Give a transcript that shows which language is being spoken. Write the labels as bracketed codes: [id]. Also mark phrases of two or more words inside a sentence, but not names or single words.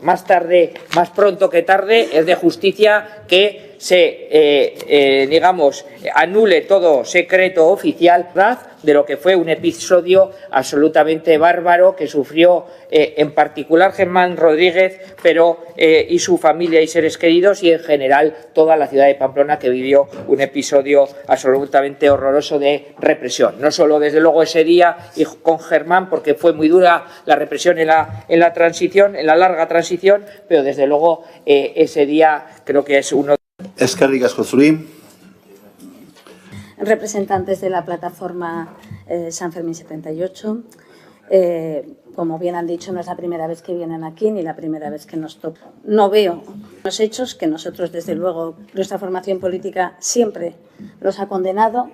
[es] Más pronto que tarde, es de justicia que se, anule todo secreto oficial de lo que fue un episodio absolutamente bárbaro que sufrió en particular Germán Rodríguez, pero y su familia y seres queridos, y en general toda la ciudad de Pamplona, que vivió un episodio absolutamente horroroso de represión. No solo desde luego ese día y con Germán, porque fue muy dura la represión en la transición, en la larga transición, pero desde luego ese día creo que es uno. [eu] Eskerrik asko zuri. [es] Representantes de la plataforma San Fermín 78. Como bien han dicho, no es la primera vez que vienen aquí ni la primera vez que nos toca. No veo los hechos que nosotros, desde luego, nuestra formación política siempre los ha condenado.